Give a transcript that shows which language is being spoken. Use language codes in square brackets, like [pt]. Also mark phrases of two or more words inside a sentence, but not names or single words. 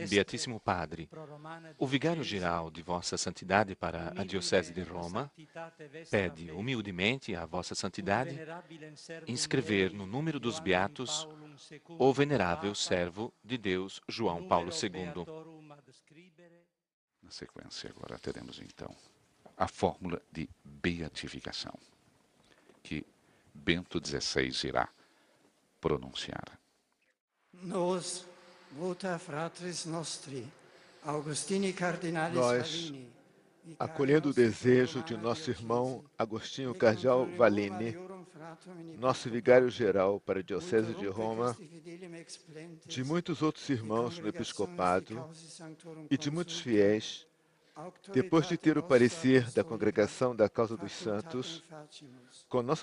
[pt] Beatíssimo Padre, o vigário-geral de Vossa Santidade para a Diocese de Roma pede humildemente a Vossa Santidade inscrever no número dos beatos o venerável servo de Deus, João Paulo II. Na sequência, agora teremos então a fórmula de beatificação, que Bento XVI irá pronunciar. [la] Nos vota fratris nostri, Augustini cardinalis Vallini, [pt] acolhendo o desejo de nosso irmão Agostinho Cardeal Vallini, nosso vigário-geral para a Diocese de Roma, de muitos outros irmãos no episcopado e de muitos fiéis, depois de ter o parecer da Congregação da Causa dos Santos, com nossa